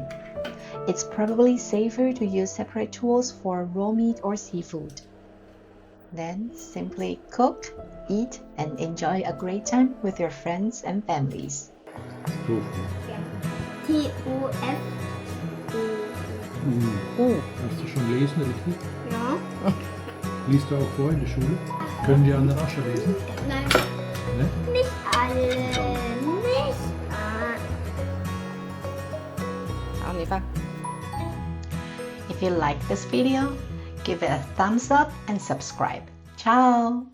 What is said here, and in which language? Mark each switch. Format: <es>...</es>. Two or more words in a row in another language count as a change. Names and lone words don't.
<en>It's probably safer to use separate tools for raw meat or seafood. Then simply cook, eat, and enjoy a great time with your friends and families. Tofu.</en> <de>Hast du schon lesen, richtig? Ja. Liest du auch vor in der Schule? Können die an der Asche lesen? Nein, Ne? nicht alle. Nicht alle.</de> <th>เอานี้ป่ะ</th> <en>If you like this video, give it a thumbs up and subscribe. Ciao!</en>